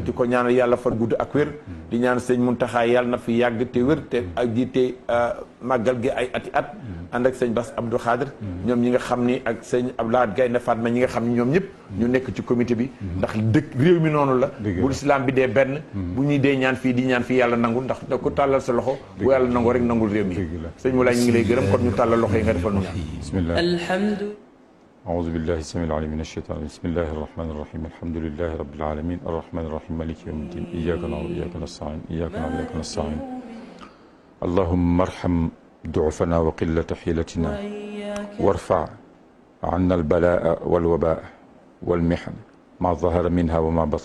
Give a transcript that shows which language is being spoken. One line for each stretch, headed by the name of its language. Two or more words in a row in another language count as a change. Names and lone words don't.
Wolof: di ko ñaanal yàlla fan gudd ak wér di ñaan sëñ Muntaxa yàlla na fi yàgg te wér te ak jiite màggal gi ay ati at ànd ak sëñ Bass Abdou Khadir ñoom ñi nga xam ni ak sëñ Abdoulaye Gaynde Fatma ñi nga xam ni ñoom ñëpp ñu nekk ci comité bi ndax dëkk réew mi noonu la bu islam bi dee benn bu ñuy dee ñaan fii di ñaan fii yàlla nangul ndax da ko tàllal sa loxo bu yàlla nangoo rek nangul réew mi sëñ Moulay ñu ngi lay gërëm kon ñu tàllal loxo yi nga defal nu ñaan bismillah alhamdu
Arabic: أعوذ بالله السميع العليم من الشيطان بسم الله الرحمن الرحيم الحمد لله رب العالمين الرحمن الرحيم مالك يوم الدين إياك نعبد وإياك نستعين إياك نعبد وإياك نستعين اللهم ارحم ضعفنا وقلة حيلتنا وارفع عنا البلاء والوباء والمحن ما ظهر منها وما بطن.